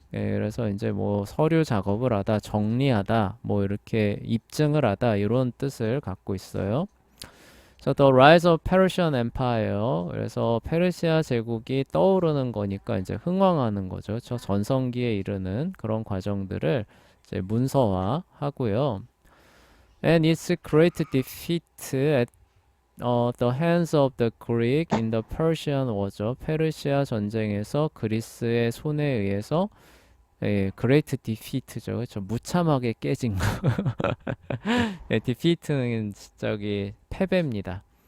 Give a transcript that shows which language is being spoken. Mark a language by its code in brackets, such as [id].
[ko] 그래서 이제 뭐 서류 작업을 하다, 정리하다, 뭐 이렇게 입증을 하다 이런 뜻을 갖고 있어요. [en] So the rise of Persian Empire. [ko] 그래서 페르시아 제국이 떠오르는 거니까 이제 흥왕하는 거죠. 저 전성기에 이르는 그런 과정들을 이제 문서화하고요. [en] And its great defeat at the hands of the Greek in the Persian War죠. [ko] 페르시아 전쟁에서 그리스의 손에 의해서 great defeat죠. 그렇죠. 무참하게 깨진 거. defeat는 저기 패배입니다.